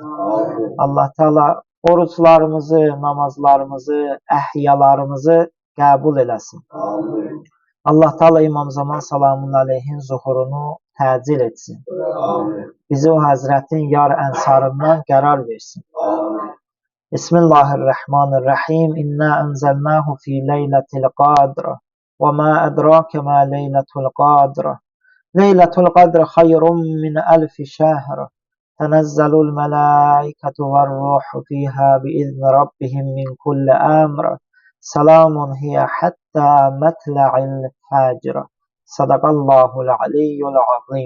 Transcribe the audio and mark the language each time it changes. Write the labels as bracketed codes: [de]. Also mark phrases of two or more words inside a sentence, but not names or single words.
[az] Allah Teala oruçlarımızı, namazlarımızı, əhyalarımızı qəbul eləsin. Allah Teala İmam Zaman [ar] سلام عليه [az] zuhurunu təcil etsin. Bizi o Həzrətin yar ənsarından qərar versin. [ar] بسم الله الرحمن الرحيم إنا أنزلناه في ليلة القدر. وما أدراك ما ليلة القدر. ليلة القدر خير من ألف شهر. تنزل الملائكة والروح فيها بإذن ربهم من كل أمر. سلام هي حتى مطلع الفجر. صدق الله العلي العظيم.